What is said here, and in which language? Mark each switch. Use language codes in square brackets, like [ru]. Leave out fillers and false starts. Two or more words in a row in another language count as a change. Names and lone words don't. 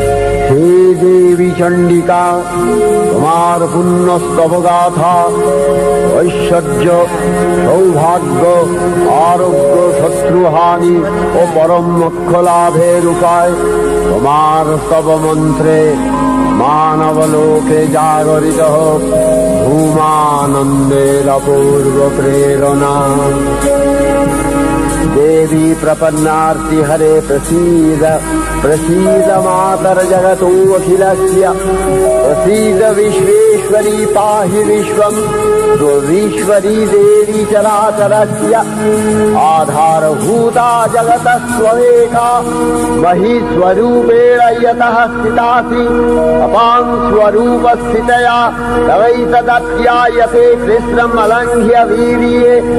[bn] সেই দেবী চণ্ডিকা, তোমার পুণ্যস্তব গাথা, ঐশ্বর্য, সৌভাগ্য, আরোগ্য, শত্রুহানি ও পরম মোক্ষ লাভের উপায় তোমার স্তব মন্ত্রে মানবলোকে জাগরিত হোক ধূমানন্দের অপূর্ব প্রেরণা। [sa] देवी प्रपन्नार्ति हरे प्रसीद प्रसीद मातर जगतोऽखिलस्य प्रसीद विश्वेश्वरी पाहि विश्वम् दुर्वीश्वरी देवी चराचरस्य आधारभूता जगतः स्वमेका महीस्वरूपेण यतः स्थितासि अपां स्वरूपस्थितया तवैतदत्यायते कृष्णम् अलङ्घ्य वीर्ये